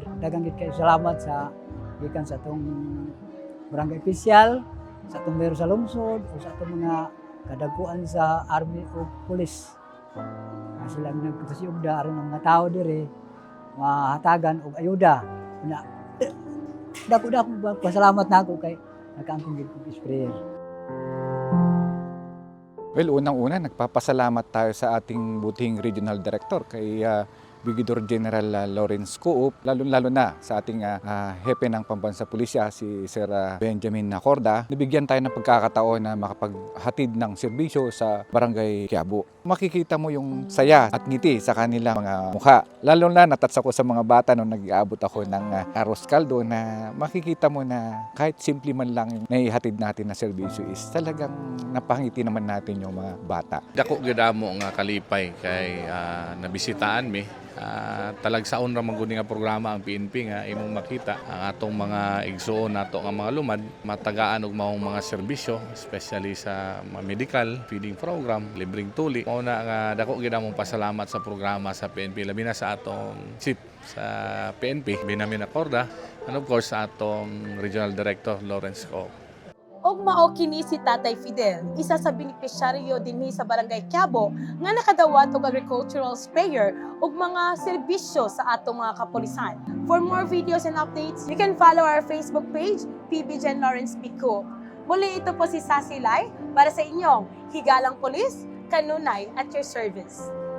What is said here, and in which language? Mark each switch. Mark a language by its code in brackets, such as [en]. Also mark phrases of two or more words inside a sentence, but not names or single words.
[hil] Dagang gid kayo salamat sa gikan sa tong barangay official, sa itong meron sa lungsod o sa itong mga kadaguan sa army o police. [ceb] Sila nagpasiyugda aron ang mga tao dire mahatagan og ayuda. [hil] Dako pasalamat na ako kay nakaangkong gid kong sprayer. [tl] Well, unang-una nagpapasalamat tayo sa ating buting regional director kay Brigadier General Lawrence Coop, lalo na sa ating hepe ng Pambansa Pulisya, si Sir Benjamin Nacorda, nabigyan tayo ng pagkakataon na makapaghatid ng serbisyo sa Barangay Quiabo. Makikita mo yung saya at ngiti sa kanilang mga mukha. Lalo na natats ako sa mga bata nung nag-aabot ako ng arroz caldo na makikita mo na kahit simple man lang yung naihatid natin na serbisyo is talagang napangiti naman natin yung mga bata. [ceb] Dako gid mo nga kalipay kay nabisitaan mi. Talagsaon ra magud nga programa ang PNP nga imong makita ang atong mga igsuon nato nga mga lumad matagaan og maong mga serbisyo, especially sa mga [en] medical feeding program, [tl] libreng tuli. [ceb] Mao na nga dako gid among pasalamat sa programa sa PNP labi na sa atong chief sa PNP, Benjamin Nacorda, [en] and of course [ceb] sa atong Regional Director Lawrence Coop. Og mao kini si Tatay Fidel, isa sa benepisyaryo dinhi sa Barangay Quiabo nga nakadawat og [en] agricultural sprayer [ceb] ug mga serbisyo sa atong mga kapulisan. [en] For more videos and updates, you can follow our Facebook page, PB Gen Lawrence P. Coop. [tl] Muli ito po si Sasilay para sa inyong Higalang Pulis, kanunay [en] at your service.